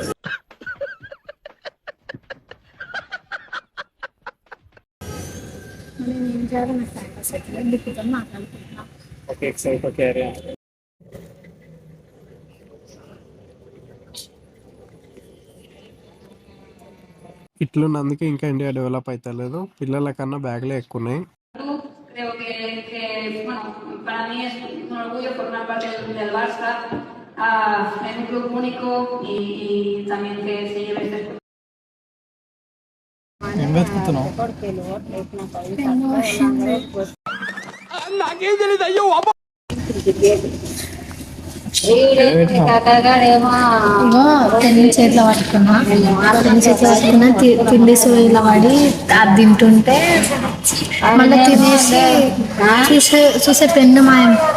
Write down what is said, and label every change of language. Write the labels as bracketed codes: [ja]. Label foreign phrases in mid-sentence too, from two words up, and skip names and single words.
[en] okay excite okay. [te] ఇట్లున్నందుకే ఇంకా ఇండియా డెవలప్ అవుతలేదు. పిల్లల కన్నా బ్యాగ్లే ఎక్కువ ఉన్నాయి. [es] Creo que bueno, para mí es un orgullo formar parte del Barça. Es un club único y también que se lleve este. [te] చేతిలో పట్టుకున్నా తిండి సోయిలో పడి అది తింటుంటే మళ్ళీ తినేసి చూసే పెన్ను మాయం.